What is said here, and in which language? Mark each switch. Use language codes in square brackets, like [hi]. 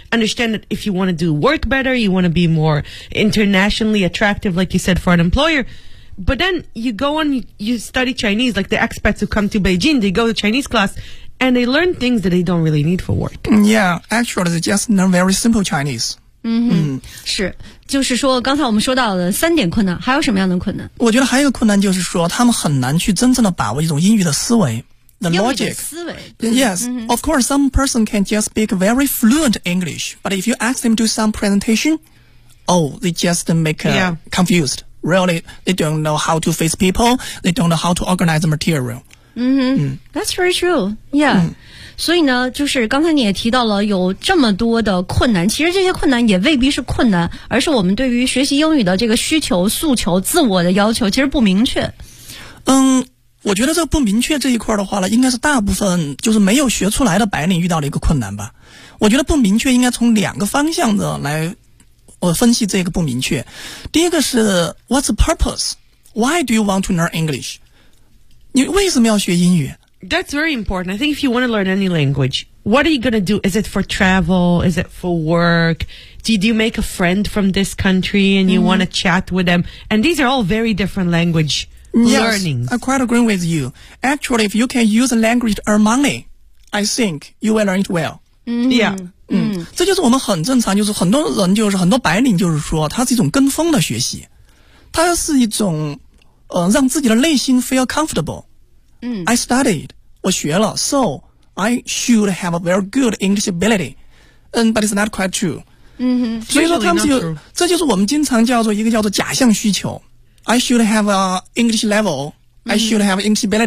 [en] understand that if you want to do work better, you want to be more internationally attractive, like you said, for an employer. But then you go on, you study Chinese, like the expats who come to Beijing, they go to Chinese class, and they learn things that they don't really need for work. Yeah, actually, they just learn very simple Chinese. [zh] 是，就是说刚才我们说到的三点困难，还有什么样的困难？我觉得还有一个困难就是说他们很难去真正的把握一种英语的思维， [en] the logic. [zh] 要你的思维。 [en] Yes,、mm-hmm. of course, some person can just speak very fluent English, but if you ask them to do some presentation, oh, they just make、yeah. confused. Really, they don't know how to face people, they don't know how to organize the material. That's very true. Yeah.、Mm-hmm. [zh] 所以呢就是刚才你也提到了有这么多的困难，其实这些困难也未必是困难，而是我们对于学习英语的这个需求、诉求、自我的要求其实不明确。嗯，我觉得这个不明确这一块的话呢，应该是大部分就是没有学出来的白领遇到的一个困难吧。我觉得不明确应该从两个方向的来分析这个不明确。第一个是 [en] What's the purpose? Why do you want to learn English? [zh] 你为什么要学英语？ [en] That's very important. I think if you want to learn any language, what are you going to do? Is it for travel? Is it for work? Did you make a friend from this country and you、mm-hmm. want to chat with them? And these are all very different language、 yes, learnings. I quite agree with you. Actually, if you can use a language to earn money, I think you will learn it well.、 Mm-hmm. Yeah.、 Mm-hmm. [zh] 这就是我们很正常，就是很多人就是很多白领就是说它是一种跟风的学习。它是一种让自己的内心 [en] feel comfortable. I studied, [zh] 我学了 [en] so I should have a very good English ability, but it's not quite true.、 Mm-hmm. [zh] 所以说他们就、 [en] really、 [zh] 这就是我们经常叫做一个叫做假象需求 [en] I should have an English level,、 [zh] mm-hmm. [en] I should have English ability.